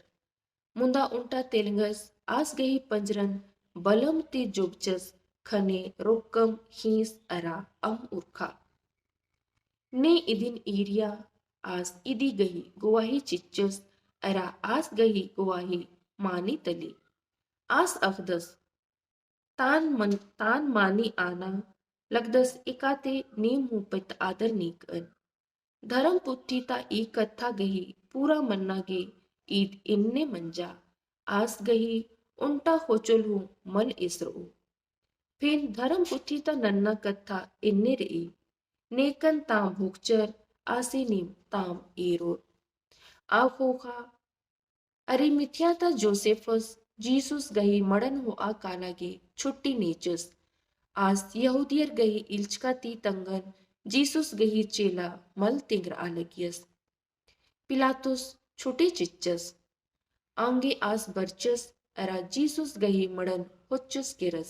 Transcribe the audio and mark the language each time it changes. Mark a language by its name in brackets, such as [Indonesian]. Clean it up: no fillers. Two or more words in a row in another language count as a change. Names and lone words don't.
[Kurukh] मुंदा उंटा तेलंगस आस गई पंजरन बलम ते जुबचस खने रोकम हीस अरा अम उर्खा ने इदिन एरिया आज इदी गही गुवाही चिच्चस अरा आस गही गुवाही मानी तली आस अफदस तान मानी आना लगदस इकाते नीम मुपत आदर नीकन धर्म पुत्ती ता ई कथा गही पूरा मन्ना गे ईद इन्ने मंजा आस गही उंटा होचलू मल इसरो फिर धर्म पुत्ती ता नन्ना कथा इन्ने रही नेकन ताम भूखचर आसिनीम ताम एरो आखोखा अरिमिथियाता जोसेफस जीसुस गही मड़न हो आ कालागे छुट्टी नेचस आज यहूदियर गही इल्चका ती तंगन जीसुस गही चेला मल तिंग्र आलगियस पिलातुस छुटे चिच्चस आंगे आस बर्चस अरा जीसुस गही मड़न होच्चस केरस